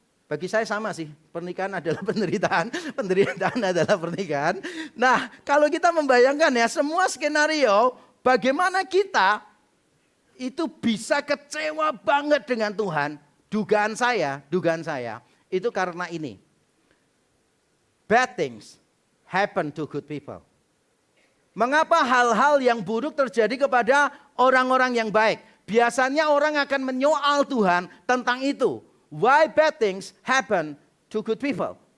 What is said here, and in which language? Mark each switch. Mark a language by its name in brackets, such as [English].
[Indonesian] Bagi saya sama sih, pernikahan adalah penderitaan, penderitaan adalah pernikahan. Nah, kalau kita membayangkan ya semua skenario, bagaimana kita itu bisa kecewa banget dengan Tuhan. Dugaan saya itu karena ini. [English] Bad things happen to good people. [Indonesian] Mengapa hal-hal yang buruk terjadi kepada orang-orang yang baik? Biasanya orang akan menyoal Tuhan tentang itu. [English] Why bad things happen to good people?